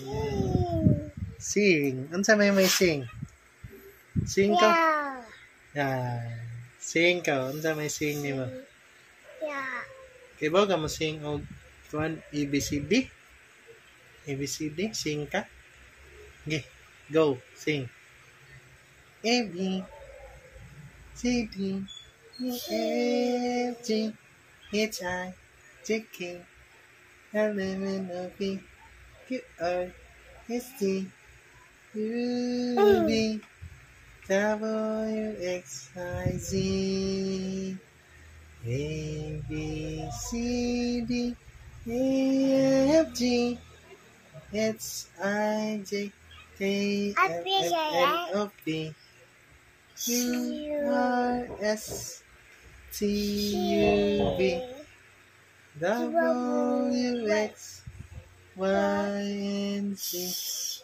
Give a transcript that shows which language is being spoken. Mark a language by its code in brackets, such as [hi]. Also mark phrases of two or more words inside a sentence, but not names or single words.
[ceb] Sing. Unsa may sing? Sing ka? Sing ka. Unsa may sing nimo? Kaya ba ka mo sing o kuan ABCD? [en] ABCD? Sing ka? Okay. Go. Sing. A, B, C, D, E, F, G, H, I, J, K, L, M, N, O, P, Q, R, S, T, U, V, W, X, Y, Z, A, B, C, D, E, F, G, H, I, J, K, L, M, N, O, P, Q, R, S, T, U, V, W, X, Y, and Z.